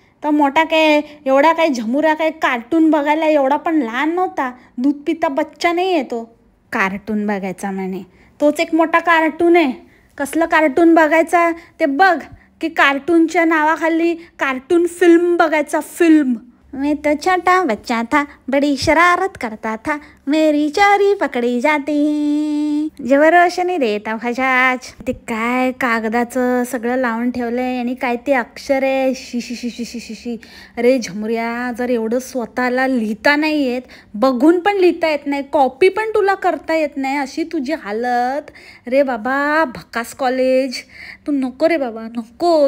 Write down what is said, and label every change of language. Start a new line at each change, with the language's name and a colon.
Marathi: तर मोठा काय एवढा काय झमुरा काय कार्टून बघायला एवढा पण लहान नव्हता.
Hindi: दूध पिता बच्चा
Marathi: नाही आहे तो कार्टून बघायचा म्हणे. तोच एक मोठा कार्टून आहे. कसलं कार्टून बघायचा ते बघ, की कार्टूनच्या नावाखाली कार्टून फिल्म बघायचा.
Hindi: फिल्म मैं तो छोटा बच्चा था, बड़ी शरारत करता था, मेरी चोरी पकड़ी जाती जब रोशनी देता खजाच.
Marathi: ते काय कागदाचं सगळं लावून ठेवलंय आणि काय ते अक्षर आहे. शी शी शी शी शी शी शी. अरे झमुऱ्या, जर एवढं स्वतःला लिहिता नाही येत, बघून पण लिहिता येत नाही, कॉपी पण तुला करता येत नाही, अशी तुझी हालत. रे बाबा भकास कॉलेज, तू नको रे बाबा नको.